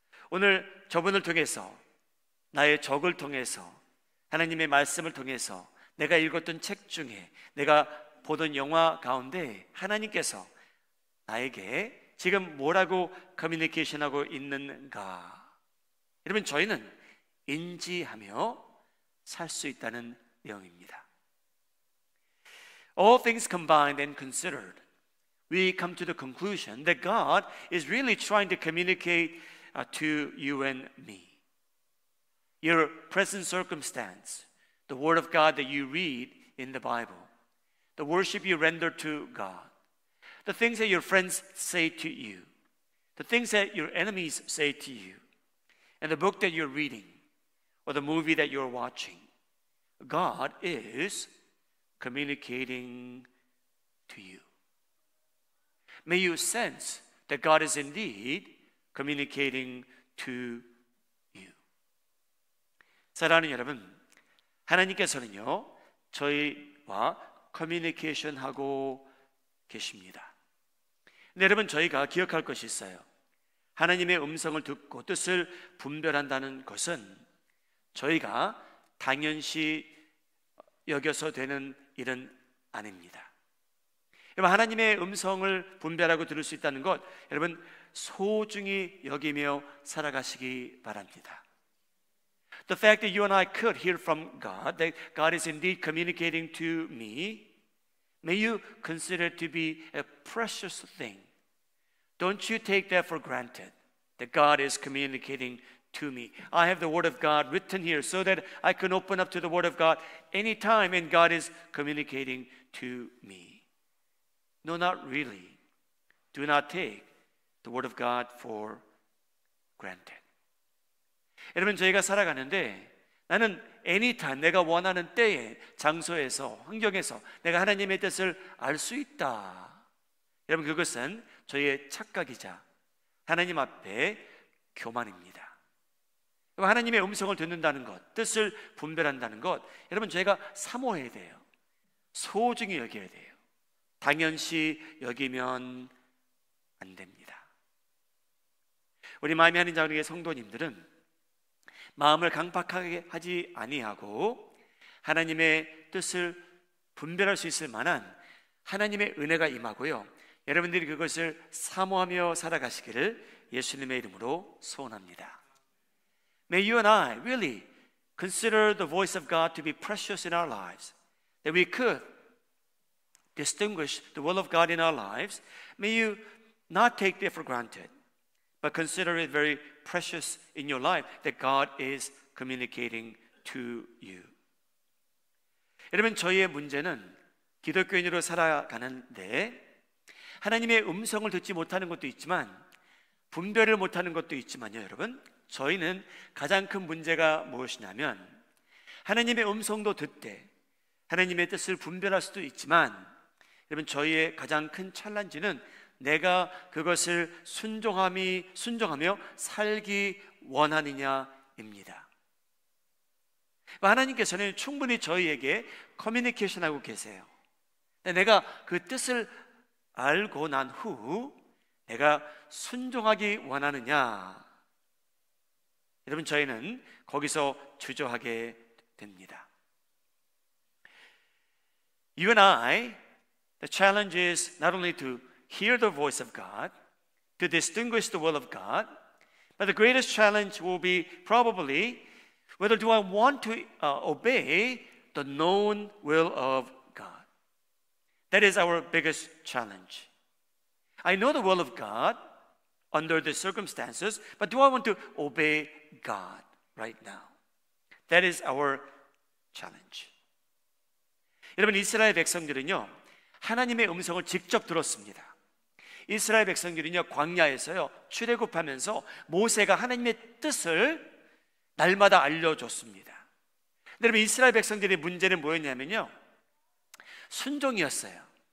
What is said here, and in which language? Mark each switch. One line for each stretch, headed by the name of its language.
Korean: 오늘 저분을 통해서, 나의 적을 통해서, 하나님의 말씀을 통해서, 내가 읽었던 책 중에, 내가 보던 영화 가운데 하나님께서 나에게 지금 뭐라고 커뮤니케이션하고 있는가? 여러분, 저희는 인지하며 살 수 있다는 내용입니다.
English: All things combined and considered, we come to the conclusion that God is really trying to communicate to you and me. Your present circumstance, the Word of God that you read in the Bible, the worship you render to God, the things that your friends say to you, the things that your enemies say to you, and the book that you're reading, or the movie that you're watching, God is communicating to you. May you sense that God is indeed communicating to you.
Korean: 사랑하는 여러분, 하나님께서는요, 저희와 커뮤니케이션 하고 계십니다. 근데 여러분, 저희가 기억할 것이 있어요. 하나님의 음성을 듣고 뜻을 분별한다는 것은 저희가 당연시 여겨서 되는 일은 아닙니다. 여러분, 하나님의 음성을 분별하고 들을 수 있다는 것, 여러분 소중히 여기며 살아가시기 바랍니다.
English: The fact that you and I could hear from God, that God is indeed communicating to me, may you consider it to be a precious thing. Don't you take that for granted, that God is communicating to me. I have the Word of God written here so that I can open up to the Word of God anytime and God is communicating to me. No, not really. Do not take the Word of God for granted.
Korean: 여러분, 저희가 살아가는데 나는 anytime, 내가 원하는 때에, 장소에서, 환경에서 내가 하나님의 뜻을 알 수 있다. 여러분, 그것은 저희의 착각이자 하나님 앞에 교만입니다. 하나님의 음성을 듣는다는 것, 뜻을 분별한다는 것, 여러분 저희가 사모해야 돼요. 소중히 여겨야 돼요. 당연시 여기면 안 됩니다. 우리 마음이 하는 자우리의 성도님들은 마음을 강팍하게 하지 아니하고 하나님의 뜻을 분별할 수 있을 만한 하나님의 은혜가 임하고요, 여러분들이 그것을 사모하며 살아가시기를 예수님의 이름으로 소원합니다.
English: May you and I really consider the voice of God to be precious in our lives, that we could distinguish the will of God in our lives. May you not take that for granted, but consider it very precious in your life that God is communicating to you.
Korean: 여러분, 저희의 문제는 기독교인으로 살아가는데 하나님의 음성을 듣지 못하는 것도 있지만 분별을 못하는 것도 있지만요, 여러분, 저희는 가장 큰 문제가 무엇이냐면 하나님의 음성도 듣되 하나님의 뜻을 분별할 수도 있지만 여러분, 저희의 가장 큰 챌린지는 내가 그것을 순종하며 살기 원하느냐입니다. 하나님께서는 충분히 저희에게 커뮤니케이션하고 계세요. 내가 그 뜻을 알고 난 후 내가 순종하기 원하느냐, 여러분 저희는 거기서 주저하게 됩니다.
English: You and I, the challenge is not only to hear the voice of God, to distinguish the will of God, but the greatest challenge will be probably whether do I want to obey the known will of God. That is our biggest challenge. I know the will of God under the circumstances, but do I want to obey God right now? That is our challenge.
Korean: 여러분, 이스라엘 백성들은요, 하나님의 음성을 직접 들었습니다. 이스라엘 백성들은요, 광야에서요, 출애굽하면서 모세가 하나님의 뜻을 날마다 알려줬습니다. 여러분, 이스라엘 백성들의 문제는 뭐였냐면요, 순종이었어요.